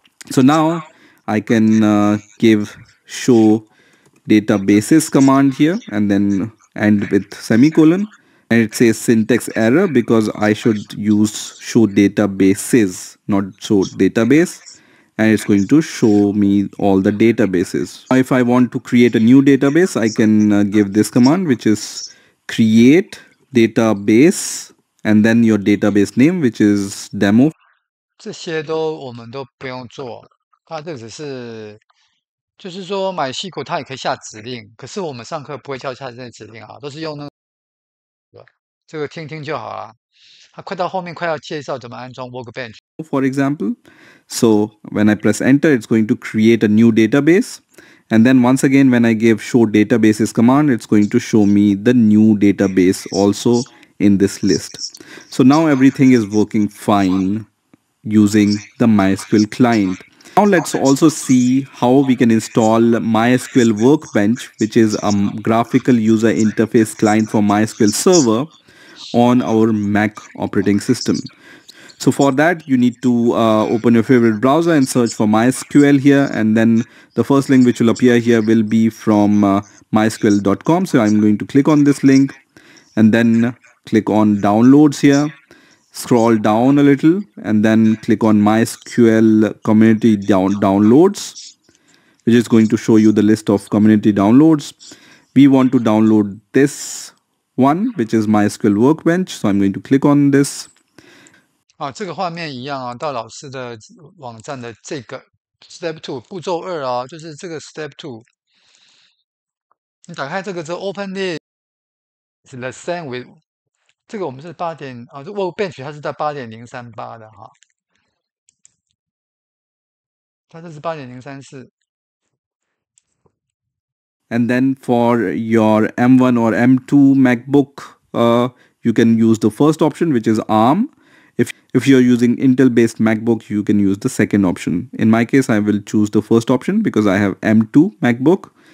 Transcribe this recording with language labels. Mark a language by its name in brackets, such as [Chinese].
[English] So now I can give show databases command here and then end with semicolon, and it says syntax error because I should use show databases, not show database, and it's going to show me all the databases. If I want to create a new database, I can give this command, which is create database and then your database name, which is demo. [Chinese] 这些我们都不用做，它这只是就是说MySQL它也可以下指令，可是我们上课不会教下这些指令啊，都是用那个这个听听就好了。它快到后面快要介绍怎么安装 Workbench。 [English] For example, so when I press enter, it's going to create a new database. And then once again, when I give show databases command, it's going to show me the new database also in this list. So now everything is working fine using the MySQL client. Now let's also see how we can install MySQL Workbench, which is a graphical user interface client for MySQL Server on our Mac operating system. So for that, you need to open your favorite browser and search for MySQL here. And then the first link which will appear here will be from mysql.com. So I'm going to click on this link and then click on downloads here. Scroll down a little and then click on MySQL community downloads, which is going to show you the list of community downloads. We want to download this one, which is MySQL Workbench. So I'm going to click on this. [Chinese] 啊，这个画面一样啊，到老师的网站的这个 Step 2步骤2啊，就是这个 Step 2。你打开这个之后 ， [English] Open it the same with [Chinese] 这个我们是8点啊，这 Workbench 它是在8.038的哈，它这是8.034。 [English] And then for your M1 or M2 MacBook, you can use the first option, which is ARM. If you're using Intel-based MacBook, you can use the second option. In my case, I will choose the first option because I have M2 MacBook.